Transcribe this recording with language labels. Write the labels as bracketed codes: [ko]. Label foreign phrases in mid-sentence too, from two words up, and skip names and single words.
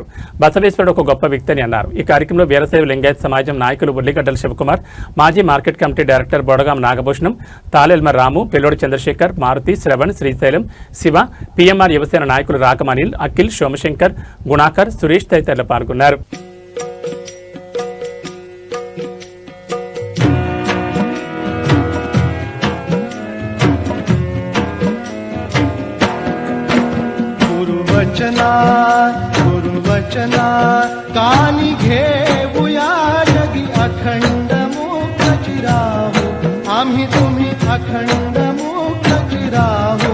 [te] బసవేశ్వరుడు ఒక గొప్ప వ్యక్తి అని అన్నారు. ఈ కార్యక్రమంలో వీరశైవ లింగాయత్ సమాజం నాయకులు ఉల్లిగడ్డల శివకుమార్, మాజీ మార్కెట్ కమిటీ డైరెక్టర్ బొడగాం నాగభూషణం, తాలెల్మ రాము, పెల్లోడి చంద్రశేఖర్, మారుతి, శ్రవణ్, శ్రీశైలం, శివ, పిఎంఆర్ యువసేన నాయకులు రాకం అనిల్, అఖిల్, సోమశంకర్, గుణాకర్, సురేష్ తదితరులు పాల్గొన్నారు. [mr] गुरुवचना कानी घेऊया जगी अखंड मुक्त चिराहो आम्ही तुम्ही अखंड मुक्त चिराहो.